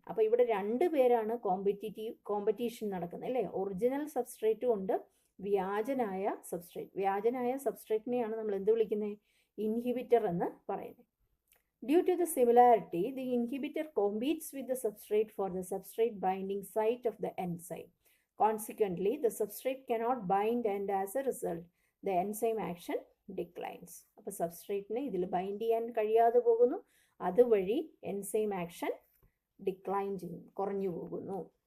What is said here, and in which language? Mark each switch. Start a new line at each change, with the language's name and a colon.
Malayalam: അപ്പോൾ ഇവിടെ രണ്ട് പേരാണ് കോമ്പറ്റീഷൻ നടക്കുന്നത് അല്ലേ. ഒറിജിനൽ സബ്സ്ട്രേറ്റും ഉണ്ട്, വ്യാജനായ സബ്സ്ട്രേറ്റ്. വ്യാജനായ സബ്സ്ട്രേറ്റിനെയാണ് നമ്മൾ എന്ത് വിളിക്കുന്നത്? ഇൻഹിബിറ്റർ എന്ന് പറയുന്നത്.
English: Due to the similarity, the inhibitor competes with the substrate for the substrate binding site of the enzyme. Consequently, the substrate cannot bind and as a result, the enzyme action declines.
Malayalam: അപ്പോൾ സബ്സ്ട്രേറ്റിന് ഇതിൽ bind ചെയ്യാൻ കഴിയാതെ പോകുന്നു, അതുവഴി enzyme action decline ചെയ്യുന്നു, കുറഞ്ഞു പോകുന്നു.